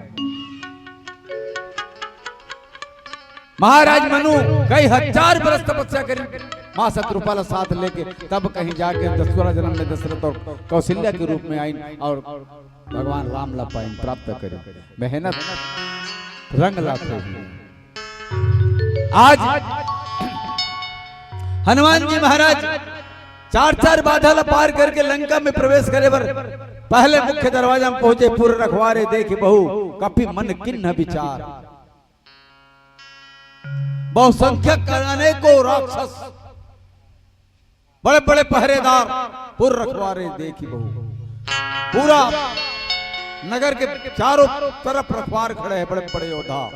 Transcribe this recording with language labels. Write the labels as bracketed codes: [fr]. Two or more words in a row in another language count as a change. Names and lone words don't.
[hne] महाराज मनु कई हजार बरस तपस्या करी मां शत्रुपाला साथ लेके तब कहीं जाके 10वां जन्म में दशरथ और कौशल्या के रूप में आई और भगवान राम ला पाइन प्राप्त करे मेहनत रंग लाते आज हनुमान जी महाराज 4 बाधा ला पार करके लंका में प्रवेश करे बर पहले मुख्य दरवाजा में पहुंचे [awa] पूर्व रखवारे देखे बहु कपि मन किन्ह विचार [hne] बहुसंख्यक अनेकों राक्षस बड़े बड़े पहरेदार [awa] पूर्व रखवारे देखी बहु [hne] पूरा नगर के चारों तरफ रखवार खड़े हैं बड़े बड़े योद्धा।